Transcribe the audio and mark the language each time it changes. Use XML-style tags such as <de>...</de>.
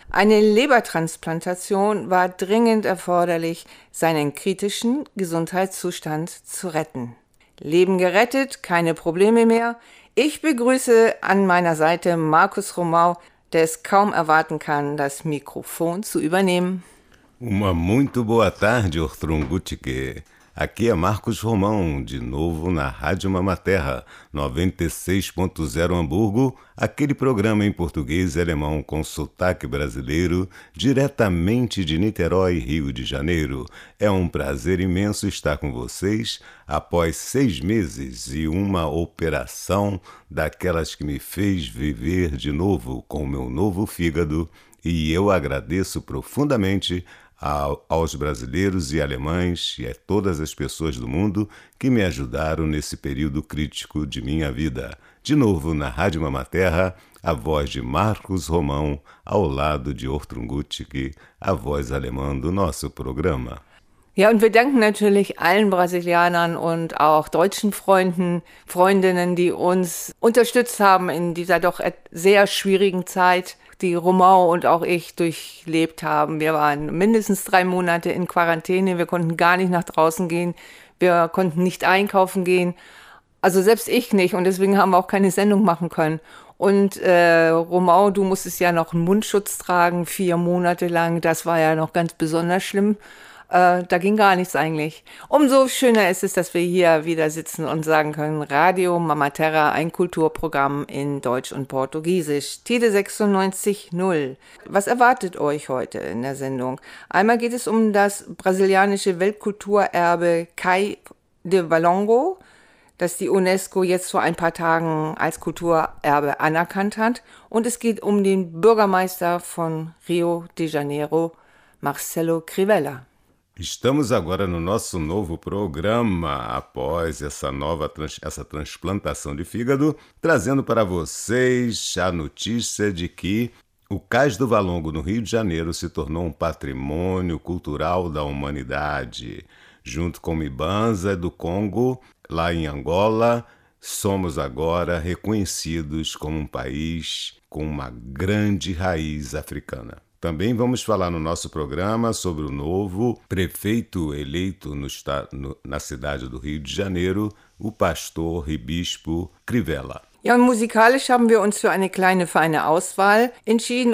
<de>Eine Lebertransplantation war dringend erforderlich, seinen kritischen Gesundheitszustand zu retten. Leben gerettet, keine Probleme mehr. Ich begrüße an meiner Seite Marcos Romão, der es kaum erwarten kann, das Mikrofon zu übernehmen.</de> <pt>Uma muito boa tarde, Ortrun Gutke. Aqui é Marcos Romão, de novo na Rádio Mama Terra, 96.0 Hamburgo, aquele programa em português e alemão com sotaque brasileiro, diretamente de Niterói, Rio de Janeiro. É um prazer imenso estar com vocês após 6 meses e uma operação daquelas que me fez viver de novo com o meu novo fígado, e eu agradeço profundamente aos brasileiros e alemães e a todas as pessoas do mundo que me ajudaram nesse período crítico de minha vida. De novo, na Rádio Mama Terra, a voz de Marcos Romão, ao lado de Ortrun Gutke, a voz alemã do nosso programa.</pt> <de>Ja, und wir danken natürlich allen Brasilianern und auch deutschen Freunden, Freundinnen, die uns unterstützt haben in dieser doch sehr schwierigen Zeit, die Romão und auch ich durchlebt haben. Wir waren mindestens 3 Monate in Quarantäne, wir konnten gar nicht nach draußen gehen, wir konnten nicht einkaufen gehen, also selbst ich nicht, und deswegen haben wir auch keine Sendung machen können. Und Romão, du musstest ja noch einen Mundschutz tragen, 4 Monate lang, das war ja noch ganz besonders schlimm. Da ging gar nichts eigentlich. Umso schöner ist es, dass wir hier wieder sitzen und sagen können, Radio Mama Terra, ein Kulturprogramm in Deutsch und Portugiesisch. Tide 96.0. Was erwartet euch heute in der Sendung? Einmal geht es um das brasilianische Weltkulturerbe Cais de Valongo, das die UNESCO jetzt vor ein paar Tagen als Kulturerbe anerkannt hat. Und es geht um den Bürgermeister von Rio de Janeiro, Marcelo Crivella.</de> <pt>Estamos agora no nosso novo programa, após essa transplantação de fígado, trazendo para vocês a notícia de que o Cais do Valongo, no Rio de Janeiro, se tornou um patrimônio cultural da humanidade. Junto com Mibanza do Congo, lá em Angola, somos agora reconhecidos como um país com uma grande raiz africana. Também vamos falar no nosso programa sobre o novo prefeito eleito na cidade do Rio de Janeiro, o pastor e bispo Crivella.</pt> <de>Ja, und musikalisch haben wir uns für eine kleine feine Auswahl entschieden.</de>